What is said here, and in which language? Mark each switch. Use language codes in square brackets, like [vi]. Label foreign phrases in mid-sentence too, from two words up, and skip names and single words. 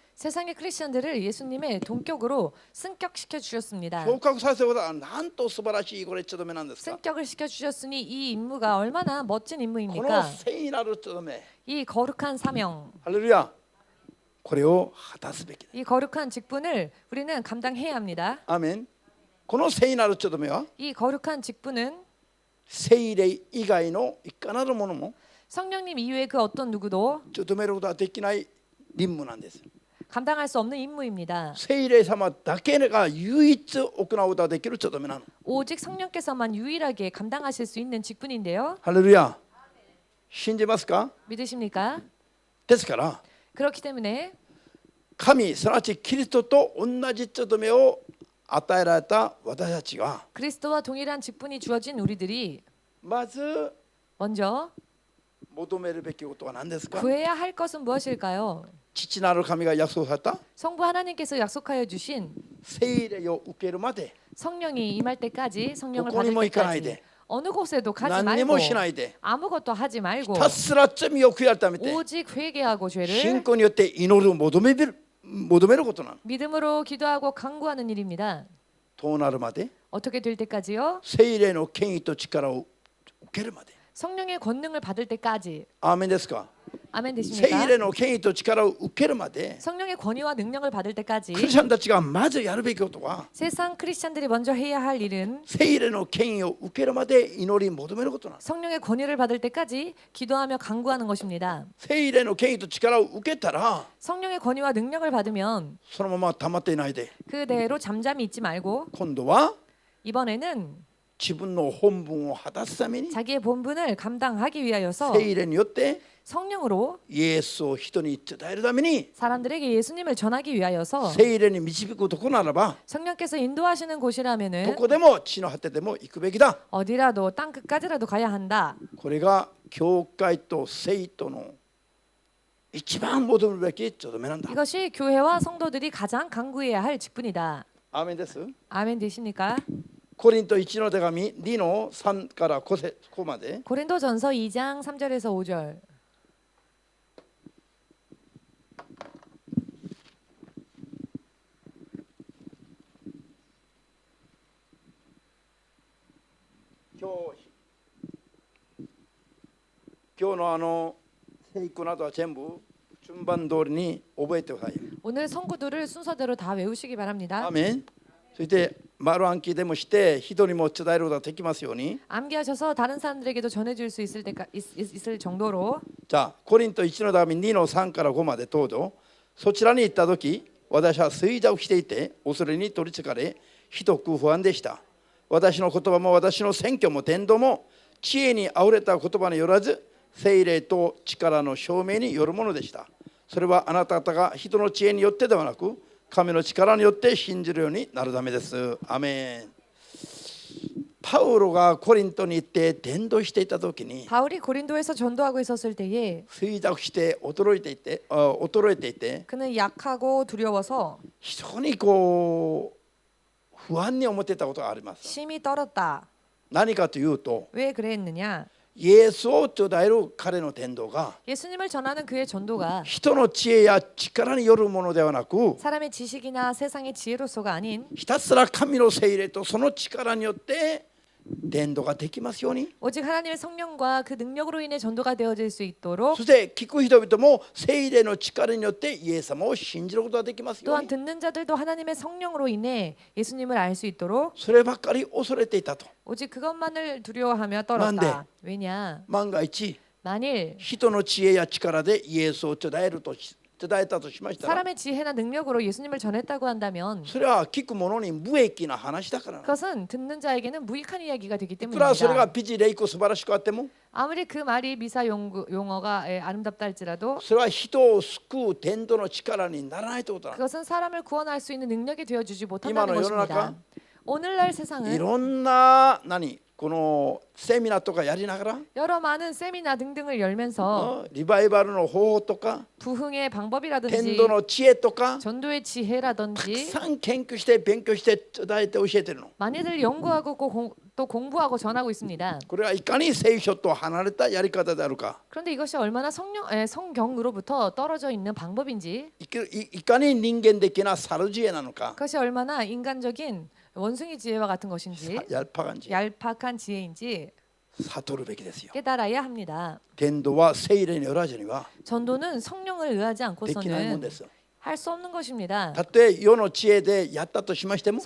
[ko] 세상의 크리스찬들을 예수님의 동격으로 승격시켜 주셨습니다. [ja] 昇格させることはなんと素晴らしいこれ務めなんですか？ [ko] 승격을 시켜 주셨으니 이 임무가 얼마나 멋진 [ja] この [ko] 임무입니까? [ja] 聖なる務め、 [ko] 이 거룩한 사명, [ja] ハレルヤ、これを果たすべきだ。 [ko] 이 거룩한 직분을 우리는 감당해야 합니다. [ja] アーメン。この聖なる務めは [ko] 이 거룩한 직분은 [ja] 聖霊以外のいかなるものも [ko] 성령님 이외의 그 어떤 누구도 [ja] 務めることはできない任務なんです。 [ko] 감당할 수 없는 임무입니다. [ja] 聖霊様だけが唯一行うことができる務めなの。 [ko] 오직 성령께서만 유일하게 감당하실 수 있는 직분인데요. [ja] ハレルヤ。信じますか？ [ko] 믿으십니까? [ja] ですから [ko] 그렇기 때문에 [ja] 神すなわちキリストと同じ務めを与えられた私たちは [ko] 그리스도와 동일한 직분이 주어진 우리들이 [ja] まず [ko] 먼저 [ja] 求めるべきことは何ですか？ [ko] 구해야 할 것은 무엇일까요? [ja] 父なる神が約束された [ko] 성부 하나님께서 약속하여 주신 [ja] 聖霊を受けるまで [ko] 성령이 임할 때까지 성령을 [ja] どこにも [ko] 받을 [ja] 行かないで [ko] 때까지 어느 곳에도 가지 [ja] 何に [ko] 말고 [ja] もしないで [ko] 아무것도 하지 말고 [ja] ひたすら罪を悔い改めて [ko] 오직 회개하고 [ja] 信 [ko] 죄를 [ja] 仰によって祈る求めることなの。 [ko] 믿음으로 기도하고 간구하는 일입니다. [ja] とうなるまで [ko] 어떻게 될 때까지요? [ja] 聖霊の権威と力を受けるまで。 [ko] 성령의 권능을 받을 때까지. [ja] アーメンですか？ [ko] 아멘 [ja] 聖 [ko] 되십니까? [ja] 霊の権威と力を受けるまで [ko] 성령의 권위와 능력을 받을 때까지 [ja] クリスチャンたちがまずやるべきことは [ko] 세상 크리스찬들이 먼저 해야 할 일은 [ja] 聖霊の権威を受けるまで祈り求めることなんです。 [ko] 성령의 권위를 받을 때까지 기도하며 간구하는 것입니다. [ja] 聖霊の権威と力を受けたら [ko] 성령의 권위와 능력을 받으면 [ja] そのまま溜まっていないで [ko] 그대로 잠잠히 있지 말고 [ja] 今度は [ko] 이번에는 [ja] 自分の本分を果たすために [ko] 자기의 본분을 감당하기 위하여서 [ja] 聖霊によって [ko] 성령으로 [ja] イエスを人に伝えるために [ko] 사람들에게 예수님을 전하기 위하여서 [ja] 聖霊に導くとこならば [ko] 성령께서 인도하시는 [ja] ど [ko] 곳이라면은 [ja] こでも地の果てでも行くべきだ。 [ko] 어디라도 땅 끝까지라도 가야 한다. [ja] これが教会と聖徒の一番求めるべき定めなんだ。 [ko] 이것이 교회와 성도들이 가장 강구해야 할 직분이다. [ja] アーメンです。 [ko] 아멘 되십니까? [ja] コリント1の手紙2の3から5まで [ko] 고린도전서 2장 3절에서 5절. [ja] 今日の聖句などは全部順番通りに覚えてください。 [ko] 오늘 성구들을 순서대로 다 외우시기 [ja] ア [ko] 바랍니다. [ja] ーメン。そして丸暗記でもして人にも伝えることができますように。 [ko] 암기하셔서 다른 사람들에게도 전해줄 수 있을 정도로 [ja] じゃあコリント1の手紙2の3から5までどうぞ。そちらに行った時私は衰弱していて恐れに取りつかれひどく不安でした。私の言葉も私の宣教も伝道も知恵にあふれた言葉によらず聖霊と力の証明によるものでした。それはあなた方が人の知恵によってではなく神の力によって信じるようになるためです。アメン。パウロがコリントに行って伝道していた時に [ko] 바울이 고린도에서 전도하고 있었을 때에 [ja] 衰弱して衰えていて [ko] 그는 약하고 두려워서 [ja] 非常にこう不安に思っていたことがあります。 [ko] 심히 떨었다. [ja] 何かというと [ko] 왜 그랬느냐? [ja] イエスを伝える彼の伝道が [ko] 예수님을 전하는 그의 전도가 [ja] 人の知恵や力によるものではなく [ko] 사람의 지식이나 세상의 지혜로서가 아닌 [ja] ひたすら神の聖霊とその力によって伝道ができますように。 [ko] 오직 하나님의 성령과 그 능력으로 인해 전도가 되어질 수 있도록 [ja] そして聞く人々も聖霊の力によってイエス様を信じることができますよう [ko] 또한 [ja] に。 [ko] 듣는 자들도 하나님의 성령으로 인해 예수님을 알 수 있도록 [ja] そればっかり恐れていたと。 [ko] 오직 그것만을 두려워하며 떨었다. 왜냐? [ja] 万が一 [ko] 만일 [ja] 人の知恵や力でイエスを伝えたとしましたら [ko] 사람의 지혜나 능력으로 예수님을 전했다고 한다면 [ja] それは聞く者に無益な話だからな。 [ko] 그것은 듣는 자에게는 무익한 이야기가 되기 [ja] いくらそれ [ko] 때문입니다. [ja] が美辞麗句素晴らしくあっても [ko] 아무리 그 말이 미사 용어가 아름답다 할지라도 [ja] それは人を救う伝道の力にならないということだ。 [ko] 그것은 사람을 구원할 수 있는 능력이 되어주지 못한다는 이만한 것입니다. [ja] 世の中? [ko] 오늘날 [ja] い [ko] 세상은 [ja] ろんなこのセミナーとかやりながら [ko] 여러 많은 세미나 등등을 열면서 [ja] リバイバルの方法とか [ko] 부흥의 [ja] 伝 [ko] 방법이라든지 [ja] 道の知恵とか [ko] 전도의 [ja] たく [ko] 지혜라든지 [ja] さん研究して勉強して伝えて教えてるの。 [ko] 많이들 연구하고 또 공부하고 전하고 있습니다. [ja] これはいかに聖書と離れたやり方であるか、 [ko] 그런데 이것이 얼마나 성경으로부터 떨어져 있는 방법인지, [ja] いかに人間的な猿知恵なのか、 [ko] 그것이 얼마나 인간적인 원숭이 지혜와 같은 것인지, 얄팍한 知恵 얄팍한 지혜인지 [ja] 悟るべきですよ。 [ko] 깨달아야 합니다. [ja] 伝道は聖霊によらずには [ko] 전도는 성령을 의하지 [ja] できないもん [ko] 않고서는 [ja] です。 [ko] 할 수 없는 것입니다. [ja] たとえ世の知恵でやったとしましても、